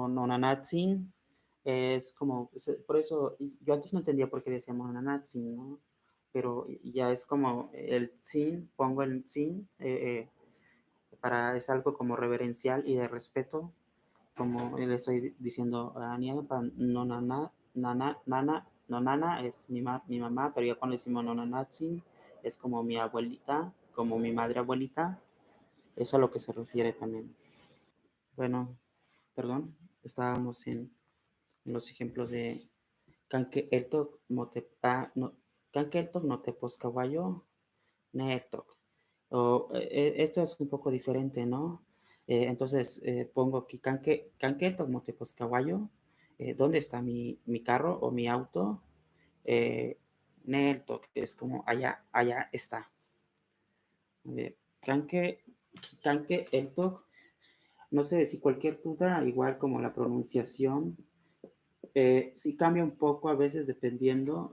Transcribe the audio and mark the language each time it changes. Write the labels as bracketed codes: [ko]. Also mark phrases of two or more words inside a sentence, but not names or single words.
[es] O nonanatzin es como, por eso, yo antes no entendía por qué decíamos nonanatzin, ¿no? Pero ya es como el tzin, pongo el tzin, es algo como reverencial y de respeto, como le estoy diciendo a Niepa, [nah] nonana, nonana [es] es mi mamá, pero ya cuando decimos nonanatzin es como mi abuelita, como mi madre abuelita, eso es a lo que se refiere también. Bueno, perdón, estábamos en los ejemplos de [nah] Canque Eltok no, Canque Eltok no te poscahuayo, ne Eltok. [es] Esto es un poco diferente, ¿no? Entonces pongo aquí [nah] Canque Eltok no te poscahuayo, [es] ¿dónde está mi carro o mi auto? [nah] Ne Eltok, [es] es como allá está. [nah] Canque, Canque Eltok, [es] no sé si cualquier duda, igual como la pronunciación, sí cambia un poco a veces dependiendo.